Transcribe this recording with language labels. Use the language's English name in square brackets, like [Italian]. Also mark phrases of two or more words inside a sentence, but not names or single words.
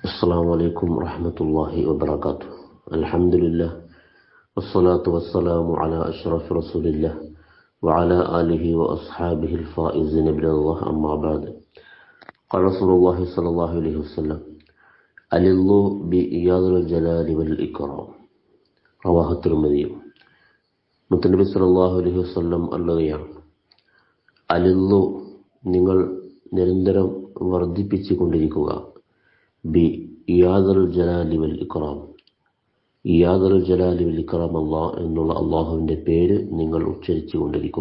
[Arabic] السلام عليكم ورحمة الله وبركاته. الحمد لله والصلاة والسلام على أشرف رسول الله وعلى آله وأصحابه الفائزين برضا الله. أما بعد، قال رسول الله صلى الله عليه وسلم: أللوا بإياذ الجلال والإكرام. رواه الترمذي. [Malayalam] മുത്തനബി [Arabic] صلى الله عليه وسلم [Malayalam] പറയുകയാണ്, അലില്ലു, നിങ്ങൾ നിരന്തരം വർദ്ധിപ്പിച്ചു കൊണ്ടിരിക്കുക, [Arabic] بيا ذا الجلال والإكرام. يا ذا الجلال والإكرام [Malayalam] എന്നുള്ള അള്ളാഹുവിൻ്റെ പേര് നിങ്ങൾ ഉച്ചരിച്ചു കൊണ്ടിരിക്കുക.